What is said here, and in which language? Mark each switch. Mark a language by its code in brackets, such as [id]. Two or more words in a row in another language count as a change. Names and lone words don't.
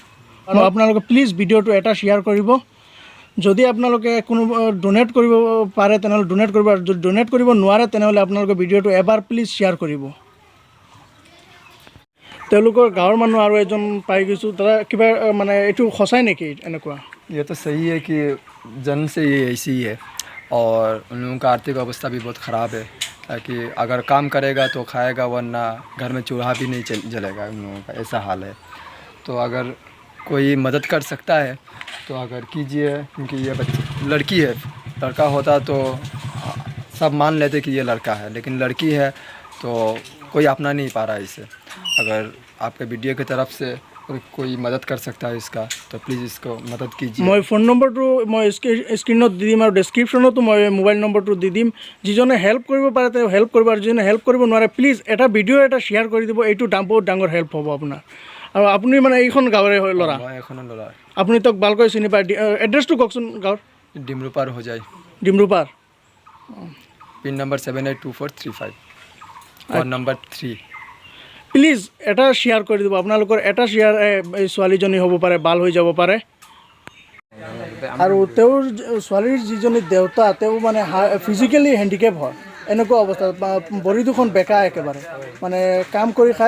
[as] আৰু আপোনালোকে প্লিজ ভিডিঅ'টো এটা শ্বেয়াৰ কৰিব, যদি আপোনালোকে কোনো ডোনেট কৰিব পাৰে তেনেহ'লে ডোনেট কৰিব, আৰু যদি ডোনেট কৰিব নোৱাৰে তেনেহ'লে আপোনালোকে ভিডিঅ'টো এবাৰ প্লিজ শ্বেয়াৰ কৰিব। তেওঁলোকৰ গাঁৱৰ মানুহ আৰু এজন পাই গৈছোঁ, দাদা কিবা মানে এইটো সঁচাই নেকি এনেকুৱা? [hi] ये तो सही है कि जन्म से ये ऐसी ही है और उन लोगों का आर्थिक अवस्था भी बहुत ख़राब है, ताकि अगर काम करेगा तो खाएगा, वरना घर में चूल्हा भी नहीं जलेगा। उन लोगों का ऐसा हाल है। तो अगर कोई मदद कर सकता है तो अगर कीजिए, क्योंकि ये बच्ची लड़की है। लड़का होता तो सब मान लेते कि ये लड़का है, लेकिन लड़की है तो कोई अपना नहीं पा रहा है इसे। अगर आपके वीडियो की तरफ से कोई मदद कर सकता है इसका, तो प्लीज़ इसको मदद कीजिए। [as] মই ফোন নম্বৰটো মই স্ক্ৰীণত দি দিম আৰু ডেছক্ৰিপশ্যনতো মই মোবাইল নম্বৰটো দি দিম। যিজনে হেল্প কৰিব পাৰে তেওঁ হেল্প কৰিব, আৰু যিজনে হেল্প কৰিব নোৱাৰে প্লিজ এটা ভিডিঅ' এটা শ্বেয়াৰ কৰি দিব। এইটো বহুত ডাঙৰ হেল্প হ'ব আপোনাৰ। আৰু আপুনি মানে এইখন গাঁৱৰে হয় ল'ৰা, मैं एखोनो लड़ा আপুনি তেওঁক ভালকৈ চিনি পায়। এড্ৰেছটো কওকচোন গাঁৱৰ। [hi] डिमरूपार हो जाए। [as] ডিমৰুপাৰ। [hi] पिन नंबर 782435 और नंबर 3। [as] প্লিজ এটা শ্বেয়াৰ কৰি দিব। আপোনালোকৰ এটা শ্বেয়াৰ এই ছোৱালীজনী হ'ব পাৰে, ভাল হৈ যাব পাৰে। আৰু তেওঁৰ ছোৱালীৰ যিজনী দেউতা তেওঁ মানে [en] physically handicapped [as] হয়, এনেকুৱা অৱস্থা, ভৰি দুখন বেকা একেবাৰে, মানে কাম কৰি খায়।